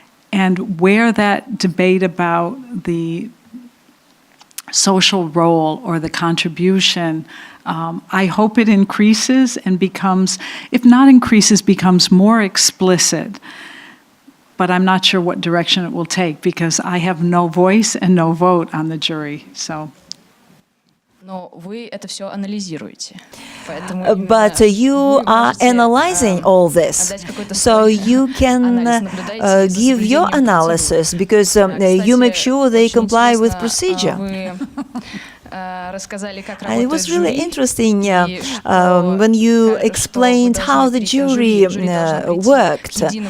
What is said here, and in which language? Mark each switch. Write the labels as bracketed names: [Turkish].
[English] And where that debate about the social role or the contribution, I hope it increases and becomes, if not increases, becomes more explicit. But I'm not sure what direction it will take because I have no voice and no vote on the jury. So. [Russian] Но вы это все анализируете. [English] But you are analyzing all this, so you can give your analysis because you make sure they comply with procedure. And it was really interesting when you explained how the jury worked.